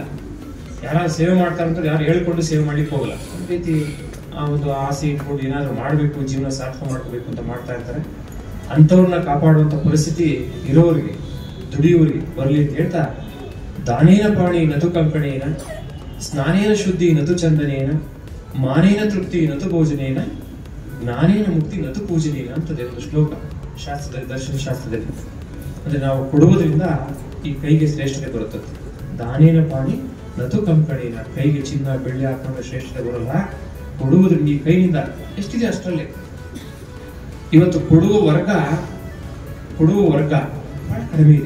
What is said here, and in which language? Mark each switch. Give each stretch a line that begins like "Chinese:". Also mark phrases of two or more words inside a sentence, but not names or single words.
Kannada: ಯಾರು ಸೇವೆ ಮಾಡ್ತಾರೆ ಅಂತ ಯಾರು ಹೇಳ್ಕೊಂಡು ಸೇವೆ ಮಾಡ್ಲಿಕ್ಕೆ ಹೋಗಲ್ಲ. ಒಂದು ರೀತಿ ಆ ಒಂದು ಆಸೆ ಇಟ್ಕೊಂಡು ಏನಾದ್ರು ಮಾಡಬೇಕು, ಜೀವನ ಸಾರ್ಥಕ ಮಾಡ್ಕೋಬೇಕು ಅಂತ ಮಾಡ್ತಾ ಇರ್ತಾರೆ. ಅಂಥವ್ರನ್ನ ಕಾಪಾಡುವಂತ ಪರಿಸ್ಥಿತಿ ಇರೋರಿಗೆ, ದುಡಿಯೋರಿಗೆ ಬರಲಿ ಅಂತ ಹೇಳ್ತಾ,
Sanskrit: ದಾನೇನ ಪಾಣಿ ನತು ಕಂಕಣೇನ, ಸ್ನಾನೇನ ಶುದ್ಧಿ ನತು ಚಂದನೇನ, ಮಾನೇನ ತೃಪ್ತಿ ನತು ಭೋಜನೇನ, ಜ್ಞಾನೇನ ಮುಕ್ತಿ ನತು ಪೂಜನೇನ
Kannada: ಅಂತದೆ ಒಂದು ಶ್ಲೋಕ ಶಾಸ್ತ್ರದಲ್ಲಿ, ದರ್ಶನ ಶಾಸ್ತ್ರದಲ್ಲಿ. ಅಂದ್ರೆ ನಾವು ಕೊಡುವುದರಿಂದ ಈ ಕೈಗೆ ಶ್ರೇಷ್ಠತೆ ಬರುತ್ತದೆ.
Sanskrit: ದಾನೇನ ಪಾಣಿ ನತು ಕಂಕಣೇನ,
Kannada: ಕೈಗೆ ಚಿನ್ನ ಬೆಳ್ಳಿ ಹಾಕೊಂಡ ಶ್ರೇಷ್ಠತೆ ಬರಲ್ಲ, ಕೊಡುವುದರಿಂದ ಈ ಕೈನಿಂದ ಎಷ್ಟಿದೆ ಅಷ್ಟರಲ್ಲೇ. ಇವತ್ತು ಕೊಡುವ ವರ್ಗ ಬಹಳ ಕಡಿಮೆ ಇದೆ.